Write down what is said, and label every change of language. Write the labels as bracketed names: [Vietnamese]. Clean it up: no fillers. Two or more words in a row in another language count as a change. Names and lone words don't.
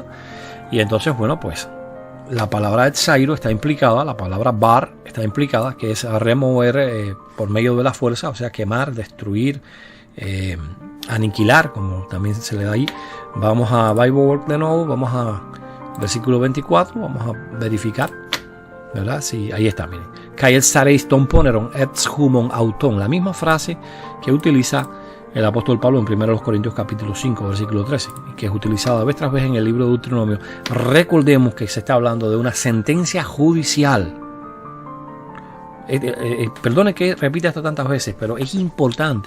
[Spanish] Y entonces, bueno, pues la palabra etzairo está implicada, la palabra bar está implicada, que es remover por medio de la fuerza, o sea, quemar, destruir, aniquilar, como también se le da ahí. Vamos a Bible Work de nuevo, vamos a versículo 24, vamos a verificar, ¿verdad? Sí, ahí está, miren. [Greek] καὶ ἐξαρεῖς τὸν πονηρὸν ἐξ ὑμῶν αὐτῶν, [Spanish] la misma frase que utiliza el apóstol Pablo en 1 Corintios capítulo 5, versículo 13, que es utilizada vez tras vez en el libro de Deuteronomio. Recordemos que se está hablando de una sentencia judicial. Perdone que repita esto tantas veces, pero es importante.